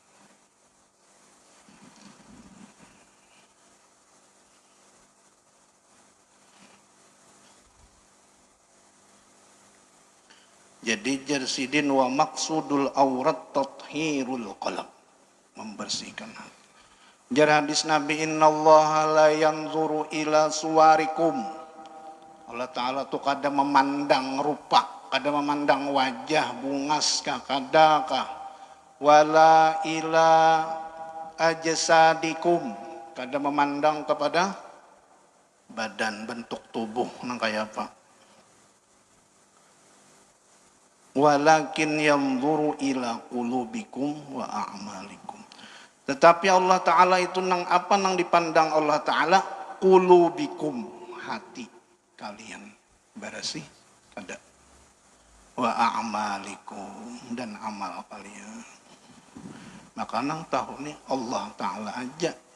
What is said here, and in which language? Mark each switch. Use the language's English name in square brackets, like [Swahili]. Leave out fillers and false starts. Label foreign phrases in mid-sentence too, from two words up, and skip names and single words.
[Arabic] Jadi jarsidin wa maksudul aurat tathhirul qalb, [Banjar] membersihkan hati. Jar hadis Nabi, [Arabic] innallaha la yanzuru ila suwarikum. [Banjar] Allah Ta'ala tuh kada memandang rupa, kada memandang wajah bungas kah, kadakah, [Arabic] wala ila ajsadikum, [Banjar] kada memandang kepada badan, bentuk tubuh nang kaya apa. [Arabic] Walakin yanzuru ila qulubikum wa a'malikum. [Banjar] Tetapi Allah Ta'ala itu nang apa nang dipandang Allah Ta'ala? Qulubikum, hati kalian bersih kada, [Arabic] wa a'malikum, [Banjar] dan amal kalian. Maka nang tahu nih Allah Ta'ala aja.